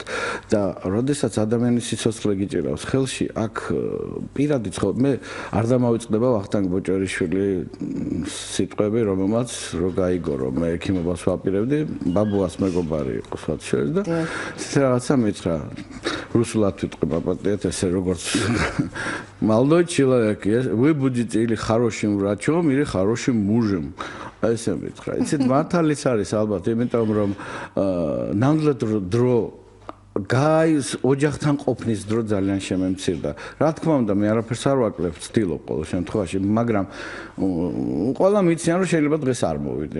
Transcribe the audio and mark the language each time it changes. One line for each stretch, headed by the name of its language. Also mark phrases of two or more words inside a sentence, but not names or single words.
Georgian: და როდესაც ადამიანის სიცოცხლე გიჭირავს ხელში, აქ პირადი ცხოვრება, მე არ დამავიწყდება ვახტანგ ბოჭორიშვილი სიტყვები, რომელმაც რო გაიგო, რომ მე ექიმობას ვაპირებდი, ბაბუას მეგობარი იყო სხვათა შორის და ეს რაღაცა მითხრა русულად ვიტყვი პაპატიეთ ესე როგორც
Russian: молодой человек, вы будете или хорошим врачом, или хорошим мужем.
Georgian: ესე მითხრა. იცით, მართალიც არის ალბათ, იმიტომ რომ ნამდვილად დრო გაის ოჯახთან ყოფნის დრო ძალიან შემემცირდა. რა თქმა უნდა, მე არაფერს არ ვაკლებ, ვცდილობ ყოველ შემთხვევაში, მაგრამ ყველა მიციან, რომ შეიძლება დღეს არ მოვიდე.